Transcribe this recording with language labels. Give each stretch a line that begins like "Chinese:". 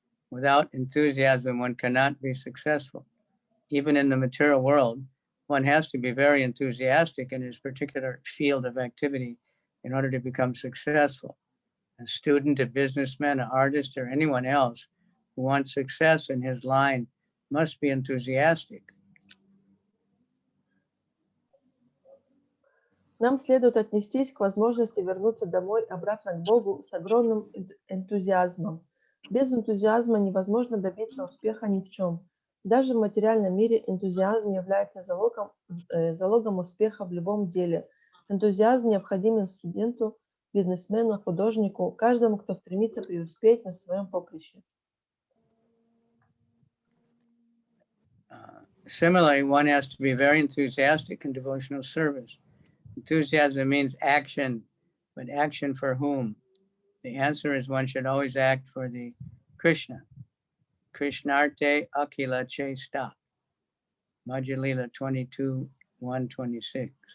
English: Without enthusiasm, one cannot be successful. Even in the material world, one has to be very enthusiastic in his particular field of activity in order to become successful. A student, a businessman, an artist, or anyone else who wants success in his line must be enthusiastic.
Russian: Нам следует отнестись к возможности вернуться домой обратно к Богу с огромным энтузиазмом. Без энтузиазма невозможно добиться успеха ни в чем. Даже в материальном мире энтузиазм является залогом успеха в любом деле. Энтузиазм необходим студенту, бизнесмену, художнику, каждому, кто стремится преуспеть на своем поприще.
English: Similarly, one has to be very enthusiastic in devotional service. Enthusiasm means action but action for whom? The answer is one should always act for the Krishna.
Sanskrit: Krishnarte Akila Chesta. Madhya 22, 126.